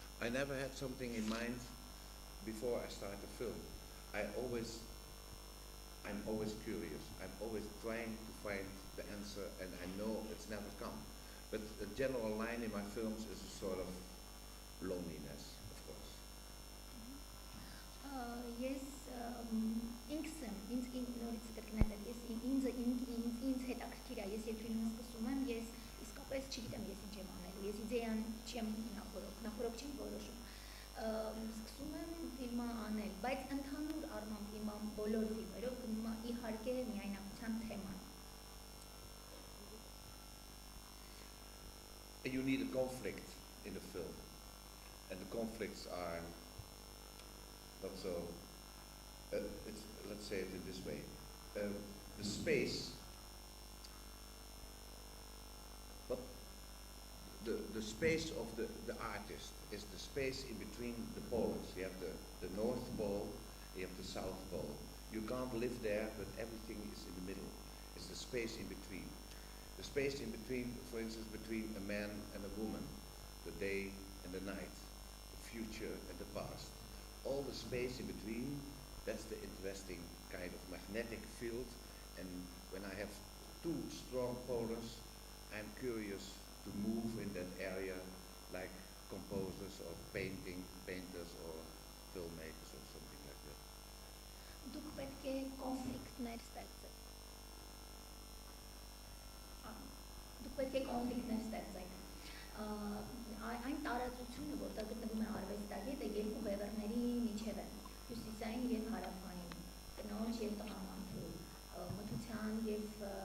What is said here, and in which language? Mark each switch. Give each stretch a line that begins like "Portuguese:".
English: I never had something in mind before I start a film. I'm always curious. I'm always trying to find the answer, and I know it's never come. But the general line in my films is a sort of loneliness, of course.
Armenian: Ես ինքս եմ, նորից կրկնեմ, ինձ հետաքրքիր է, ես երբ ֆիլմը սկսում եմ, ես իսկապես չգիտեմ ես ինչ եմ անելու, ես իդեան չեմ նախորոք չեմ որոշում, սկսում եմ ֆիլմը անել, բայց ընդհանուր առմամբ իմ բոլոր ֆիլմերով գնում է իհարկե միայնակության թեման։
English: You need a conflict in a film, and the conflicts are not so. Let's say it in this way: the space, but the space of the artist is the space in between the poles. You have the North Pole, you have the South Pole. You can't live there, but everything is in the middle. It's the space in between. The space in between, for instance, between a man and a woman, the day and the night, the future and the past. All the space in between, that's the interesting kind of magnetic field. And when I have two strong polars, I'm curious to move in that area like composers or painters or filmmakers or something like that.
Armenian: Դուք պետք է կոնֆլիկտներ ստեղծեք։ Դուք պետք է կոնֆլիկտներ ստեղծեք։ Այն տարածությունը, որտեղ գտնվում է արվեստագետը, երկու բևեռների միջև է, հյուսիսային եւ հարավային, կնոջ եւ տղամարդու, մթության եւ